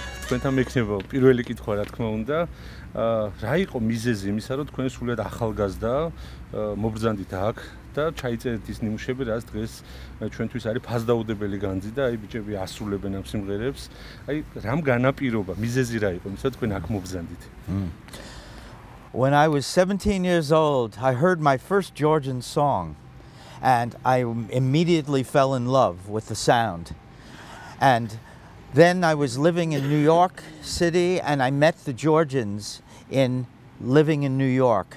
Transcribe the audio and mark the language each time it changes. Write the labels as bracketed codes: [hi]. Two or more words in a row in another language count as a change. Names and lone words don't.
[ka] თქვენთან მექნება პირველი კითხვა რა თქმა უნდა. რა იყო მიზეზი იმისა, რომ თქვენ სულად ახალგაზრდა მობრძანდით აქ და ჩაიწერეთ ის ნიმუშები, რაც დღეს ჩვენთვის არის ფასდაუდებელი განძი და აი ბიჭები ასრულებენ ამ სიმღერებს. აი რამ განაპირობა, მიზეზი რა იყო იმისა, თქვენ აქ მობრძანდით? [en] When I was 17 years old, I heard my first Georgian song, and I immediately fell in love with the sound. And then I was living in New York City, and I met the Georgians living in New York.